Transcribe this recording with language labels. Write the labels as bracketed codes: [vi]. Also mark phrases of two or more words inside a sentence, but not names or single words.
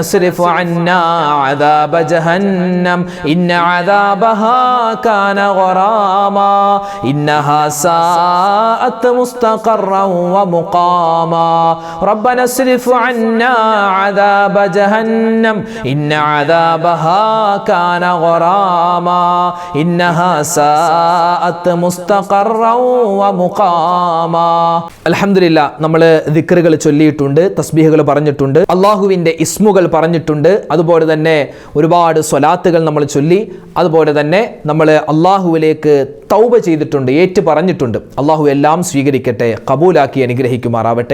[ar] اصرف عنا عذاب جهنم إن عذابها كان غراما إنها ساءت مستقرا ومقاما ربنا اصرف عنا عذاب جهنم إن عذابها كان غراما إنها ساءت مستقرا ومقاما الحمد لله [ml] നമ്മൾ ദിക്റുകൾ ചൊല്ലിയിട്ടുണ്ട്, തസ്ബീഹുകൾ പറഞ്ഞിട്ടുണ്ട്, അല്ലാഹുവിൻ്റെ ഇസ്മുകൾ പറഞ്ഞിട്ടുണ്ട്, അതുപോലെ തന്നെ ഒരുപാട് സ്വലാത്തുകൾ നമ്മൾ ചൊല്ലി, അതുപോലെ തന്നെ നമ്മൾ അള്ളാഹുവിലേക്ക് തൗബ ചെയ്തിട്ടുണ്ട്, ഏറ്റു പറഞ്ഞിട്ടുണ്ട്. അള്ളാഹു എല്ലാം സ്വീകരിക്കട്ടെ, കബൂലാക്കി അനുഗ്രഹിക്കുമാറാവട്ടെ.